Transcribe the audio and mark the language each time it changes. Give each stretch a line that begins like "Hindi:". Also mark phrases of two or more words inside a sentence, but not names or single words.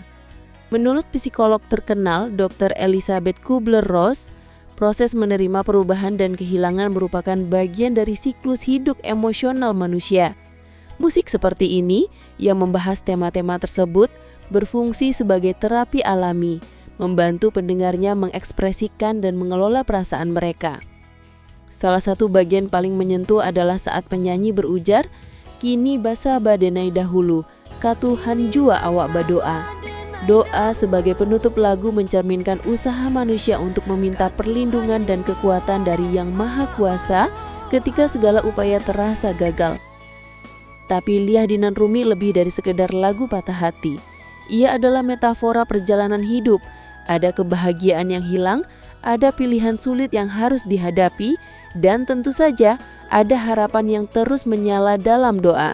Indonesian: Menurut psikolog terkenal Dr. Elizabeth Kubler-Ross, proses menerima perubahan dan kehilangan merupakan bagian dari siklus hidup emosional manusia. Musik seperti ini yang membahas tema-tema tersebut berfungsi sebagai terapi alami, membantu pendengarnya mengekspresikan dan mengelola perasaan mereka. Salah satu bagian paling menyentuh adalah saat penyanyi berujar,
Minangkabau: "Kini basa badenai dahulu, katuhan jua awak badoa."
Indonesian: Doa sebagai penutup lagu mencerminkan usaha manusia untuk meminta perlindungan dan kekuatan dari Yang Maha Kuasa ketika segala upaya terasa gagal. Tapi Liah Dinan Rumi lebih dari sekedar lagu patah hati. Ia adalah metafora perjalanan hidup. Ada kebahagiaan yang hilang, ada pilihan sulit yang harus dihadapi, dan tentu saja ada harapan yang terus menyala dalam doa.